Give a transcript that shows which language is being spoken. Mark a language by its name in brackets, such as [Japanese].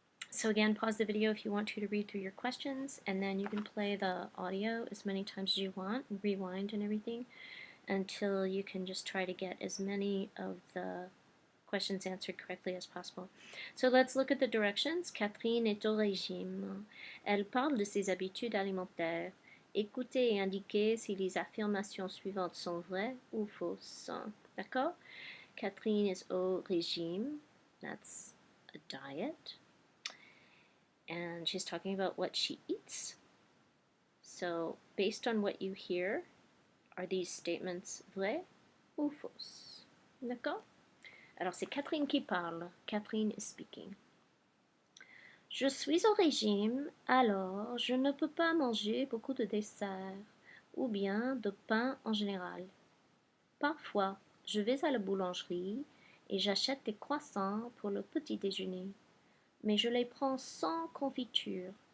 [English] So again, pause the video if you want to read through your questions, and then you can play the audio as many times as you want, and rewind and everything, until you can just try to get as many of the questions answered correctly as possible. So let's look at the directions. [French] Catherine est au régime. Elle parle de ses habitudes alimentaires. Écoutez et indiquez si les affirmations suivantes sont vraies ou fausses. D'accord? [English] Catherine is au régime. That's a diet. And she's talking about what she eats. So based on what you hear, are these statements [French] vrais ou fausses? D'accord? Alors c'est Catherine qui parle. [English] Catherine is speaking. [French] Je suis au régime, alors je ne peux pas manger beaucoup de desserts ou bien de pain en général. Parfois, je vais à la boulangerie et j'achète des croissants pour le petit déjeuner, mais je les prends sans confiture.